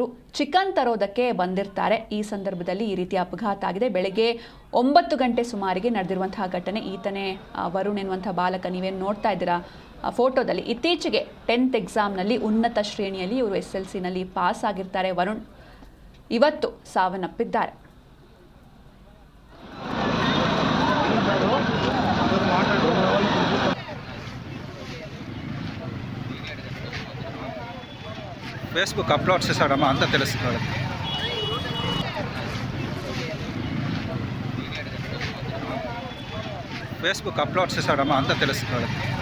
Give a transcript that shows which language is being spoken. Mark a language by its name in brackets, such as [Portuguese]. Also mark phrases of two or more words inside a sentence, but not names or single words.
[Kannada] ಚಿಕನ್ ತರೋದಕ್ಕೆ ಬಂದಿರ್ತಾರೆ. ಈ ಸಂದರ್ಭದಲ್ಲಿ ಈ ರೀತಿಯ ಅಪಘಾತ ಆಗಿದೆ. ಬೆಳಗ್ಗೆ 9 ಗಂಟೆ ಸುಮಾರಿಗೆ ನಡೆದಿರುವಂತಹ ಘಟನೆ. ಈತನೇ ವರುಣ್ ಎನ್ನುವಂತಹ ಬಾಲಕ. ನೀವೇನು ನೋಡ್ತಾ ಇದ್ದೀರಾ ಫೋಟೋದಲ್ಲಿ. ಇತ್ತೀಚೆಗೆ 10th ಎಕ್ಸಾಮ್ನಲ್ಲಿ ಉನ್ನತ ಶ್ರೇಣಿಯಲ್ಲಿ ಇವರು SLCನಲ್ಲಿ ಪಾಸ್ ಆಗಿರ್ತಾರೆ. ವರುಣ್ ಇವತ್ತು ಸಾವನ್ನಪ್ಪಿದ್ದಾರೆ. [English] Facebook upload [Telugu] చేశాడమ్మా అంతా తెలుసుకోవాలి. [English] Facebook upload [Telugu] చేశాడమ్మా అంతా తెలుసుకోవాలి.